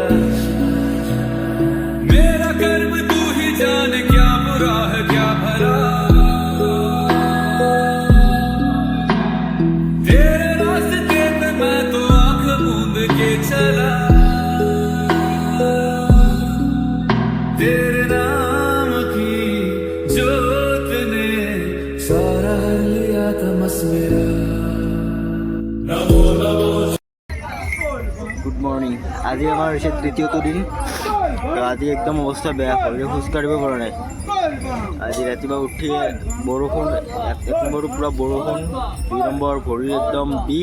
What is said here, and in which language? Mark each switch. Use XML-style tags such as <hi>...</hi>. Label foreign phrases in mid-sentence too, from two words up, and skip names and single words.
<hi>मेरा कर्म तू ही जाने क्या बुरा है क्या भला तेरे रास्ते पे मैं तो आंख मूंद के चला तेरे नाम की जोत ने सारा लिया तमस मेरा नमो नमो।</hi> <en>good morning,</en> <as>আজি আমাৰ হৈছে তৃতীয়টো দিন। আজি একদম অৱস্থা বেয়া, শৰীৰে খোজ কাঢ়িব পৰা নাই। আজি ৰাতিপুৱা উঠি বৰষুণ, 1 নম্বৰটো পূৰা বৰষুণ, 2 নম্বৰ ভৰি একদম বিষ।</as>